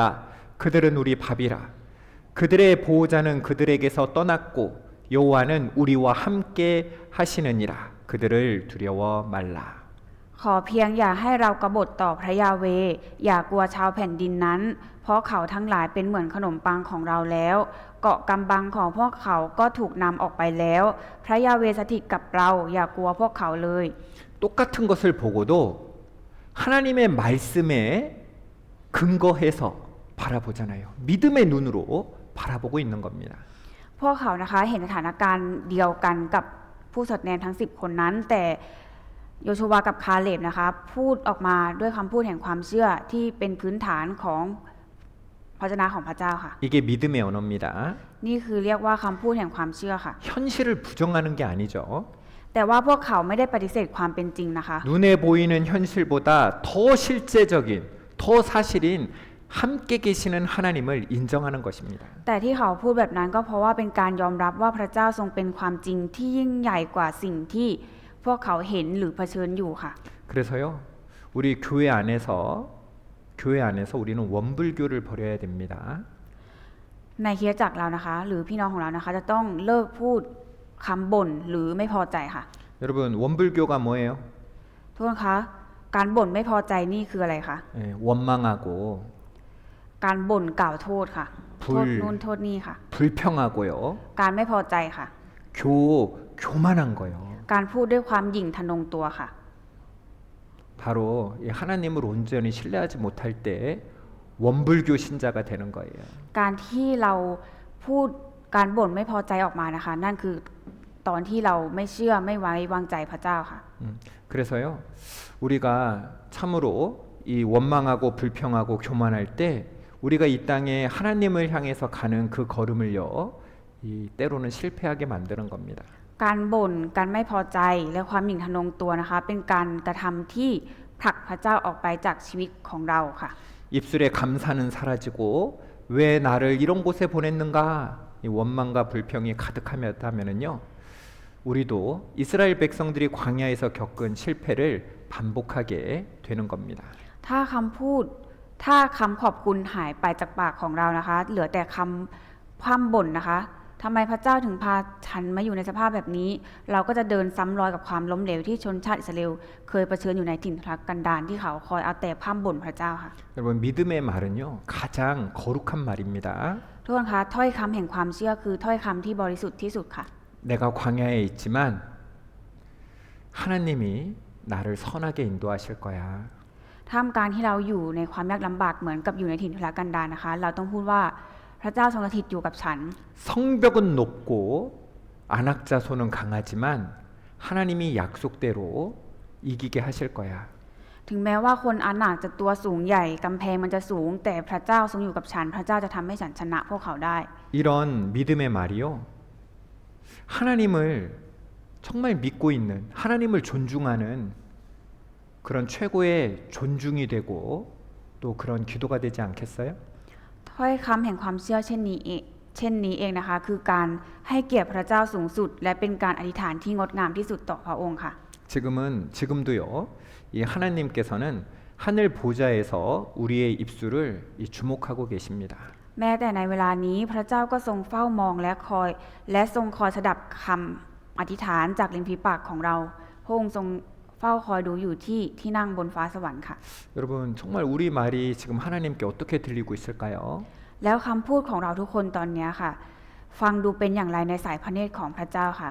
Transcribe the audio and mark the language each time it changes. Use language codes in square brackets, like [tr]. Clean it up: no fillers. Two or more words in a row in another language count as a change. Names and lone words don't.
[ko] 그들은 우리 밥이라. 그들의 보호자는 그들에게서 떠났고 여호와는 우리와 함께 하시느니라. 그들을 두려워 말라. [th] ขอเพียงอย่าให้เรากบฏต่อพระยาเวห์อย่ากลัวชาวแผ่นดินนั้น เพราะเขาทั้งหลายเป็นเหมือนขนมปังของเราแล้ว เกาะกำบังของพวกเขาก็ถูกนำออกไปแล้ว พระยาเวห์สถิตกับเราอย่ากลัวพวกเขาเลย [ko] 똑같은 것을 보고도 하나님의 말씀에 근거해서 바라보잖아요. 믿음의 눈으로 바라보고 있는 겁니다. [th] พวกเขานะคะเห็นสถานการณ์เดียวกันกับผู้สอดแนมทั้ง10 คนนั้น แต่โยชูวากับคาเลบนะคะพูดออกมาด้วยคำพูดแห่งความเชื่อที่เป็นพื้นฐานของพระวจนะของพระเจ้าค่ะ [ko] 이게 믿음의 언어입니다. [th] นี่คือเรียกว่าคำพูดแห่งความเชื่อค่ะ [ko] 현실을 부정하는 게 아니죠. [th] แต่ว่าพวกเขาไม่ได้ปฏิเสธความเป็นจริงนะคะ [ko] 눈에 보이는 현실보다 더 실제적인, 더 사실인 함께 계시는 하나님을 인정하는 것입니다. [th] แต่ที่เขาพูดแบบนั้นก็เพราะว่าเป็นการยอมรับว่าพระเจ้าทรงเป็นความจริงที่ยิ่งใหญ่กว่าสิ่งที่พวกเขาเห็นหรือเผชิญอยู่ค่ะ [ko] 그래서요, 우리 교회 안에서 우리는 원불교를 버려야 됩니다. [th] ในคริสตจักรเรานะคะ หรือพี่น้องของเรานะคะ จะต้องเลิกพูดคำบ่นหรือไม่พอใจค่ะ [ko] 여러분, 원불교가 뭐예요? [th] ทุกคนคะการบ่นไม่พอใจนี่คืออะไรคะ [ko] 예, 원망하고 [th] การบ่นกล่าวโทษค่ะ [ko] 불 [th] โทษนู่นโทษนี่ค่ะ [ko] 불평하고요. [th] การไม่พอใจค่ะ [ko] 교만한 거요. [th] การพูดด้วยความหยิ่งทะนงตัวค่ะ [ko] 바로 이 하나님을 온전히 신뢰하지 못할 때 원불교 신자가 되는 거예요. [th] การที่เราพูดการบ่นไม่พอใจออกมานะคะ นั่นคือตอนที่เราไม่เชื่อไม่ไว้วางใจพระเจ้าค่ะ [ko] 그래서요, 우리가 참으로 이 원망하고 불평하고 교만할 때 우리가 이 땅에 하나님을 향해서 가는 그 걸음을요, 이 때로는 실패하게 만드는 겁니다. [th] การบ่นการไม่พอใจและความหยิ่งทะนงตัวนะคะ เป็นการกระทำที่ผลักพระเจ้าออกไปจากชีวิตของเราค่ะ [ko] 입술에 감사는 사라지고 왜 나를 이런 곳에 보냈는가 이 원망과 불평이 가득하면은요, 우리도 이스라엘 백성들이 광야에서 겪은 실패를 반복하게 되는 겁니다. [th] ถ้าคำพูดถ้าคำขอบคุณหายไปจากปากของเรานะคะ เหลือแต่คำพร่ำบ่นนะคะทำไมพระเจ้าถึงพาฉันมาอยู่ในสภาพแบบนี้ เราก็จะเดินซ้ำรอยกับความล้มเหลวที่ชนชาติอิสราเอลเคยเผชิญอยู่ในถิ่นทุรกันดารที่เขาคอยเอาแต่พร่ำบ่นพระเจ้าค่ะ [ko] 여러분 믿음의 말은요 가장 거룩한 말입니다. [th] ทุกคนคะถ้อยคำแห่งความเชื่อคือถ้อยคำที่บริสุทธิ์ที่สุดค่ะ [ko] 내가 광야에 있지만 하나님이 나를 선하게 인도하실 거야. [th] ท่ามกลางที่เราอยู่ในความยากลำบากเหมือนกับอยู่ในถิ่นทุรกันดารนะคะ เราต้องพูดว่าพระเจ้าทรงสถิตอยู่กับฉัน [ko] 성벽은 높고 안악자손은 강하지만 하나님이 약속대로 이기게 하실 거야. [th] ถึงแม้ว่าคนอาหนักจะตัวสูงใหญ่กำแพงมันจะสูง แต่พระเจ้าทรงอยู่กับฉัน พระเจ้าจะทำให้ฉันชนะพวกเขาได้ [ko] 이런 믿음의 말이요. 하나님을 정말 믿고 있는 하나님을 존중하는 그런 최고의 존중이 되고 또 그런 기도가 되지 않겠어요? [th] ถ้อยคำแห่งความเชื่อเช่นนี้เองนะคะ คือการให้เกียรติพระเจ้าสูงสุด และเป็นการอธิษฐานที่งดงามที่สุดต่อพระองค์ค่ะ [ko] 지금도요. 이 하나님께서는 하늘 보좌에서 우리의 입술을 주목하고 계십니다. [th] แม้แต่ในเวลานี้พระเจ้าก็ทรงเฝ้ามองและทรงคอยสดับคำอธิษฐานจากริมฝีปากของเราพระองค์ทรงเฝ้าคอยดูอยู่ที่นั่งบนฟ้าสวรรค์ค่ะ [ko] 여러분 정말 우리 말이 지금 하나님께 어떻게 들리고 있을까요? [th] แล้วคำพูดของเราทุกคนตอนนี้ค่ะ ฟังดูเป็นอย่างไรในสายพระเนตรของพระเจ้าค่ะ